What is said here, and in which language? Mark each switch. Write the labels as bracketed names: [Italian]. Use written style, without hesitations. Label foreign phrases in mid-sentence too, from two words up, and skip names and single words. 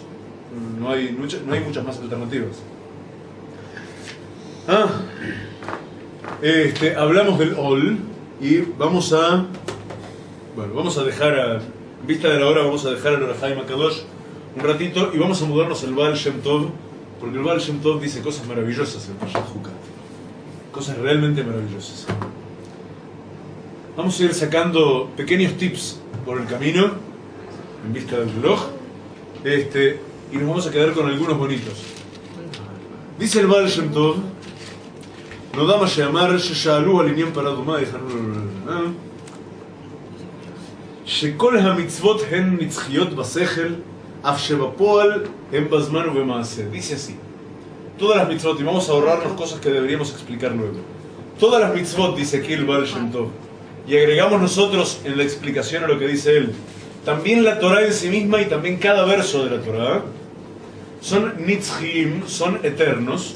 [Spanish] No hay muchas más alternativas. Hablamos del Ol y vamos a dejar en vista de la hora, vamos a dejar al Orahaim HaKadosh un ratito y vamos a mudarnos al Baal Shem Tov, porque el Baal Shem Tov dice cosas maravillosas en Parashat Jucat, cosas realmente maravillosas. Vamos a ir sacando pequeños tips por el camino en vista del reloj, y nos vamos a quedar con algunos bonitos. Dice el Baal Shem Tov, no da más llamar [Hebrew] ששאלו על עניין פרה דומה, שכל המצוות הן נצחיות בשכל, אף שבפועל הן בזמן ובמעשה. [Spanish] Dice así, todas las mitzvot, y vamos a ahorrarnos cosas que deberíamos explicar luego. Todas las mitzvot, dice aquí el Baal Shem Tov, y agregamos nosotros en la explicación a lo que dice él, también la Torah en sí misma y también cada verso de la Torah son nitzchim, son eternos.